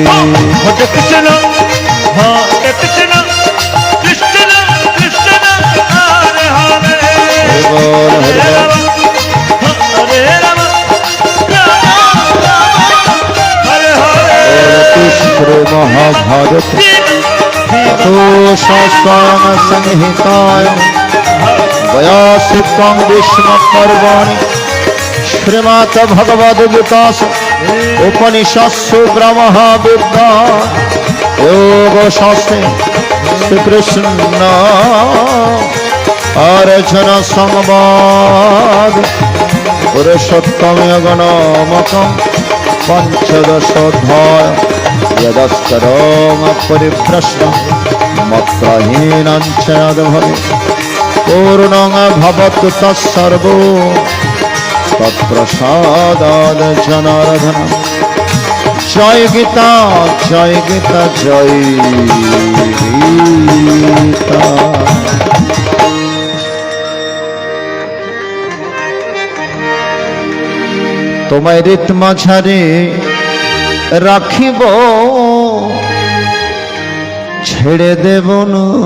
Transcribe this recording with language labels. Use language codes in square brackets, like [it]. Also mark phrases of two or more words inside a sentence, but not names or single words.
[sa] हरे कृष्ण कृष्ण कृष्ण कृष्ण हरे हरे बोल हरे राम हरे राम हरे हरे कृष्ण महाभारत स्वयं संहिताय व्यासित्वं विष्णु पर्वाणि श्रीमद् भगवद्गीतासु उपनिषत्सु ब्रह्मविद्या যোগ শাস্ত্রে শ্রীকৃষ্ণ অর্চন সংবাদ পুরুষোত্তম গণমকম পঞ্চদশোধ্যায় यदस्करं परिप्रश्नं मत्तहीनं च यद्भवे पूर्णं भवतु तत्सर्वो तत्प्रसादात् जनार्दन। जय गीता जय गीता जय गीता। [bn] তোমায় রেত মাঝারে রাখিব ছেড়ে দেব না।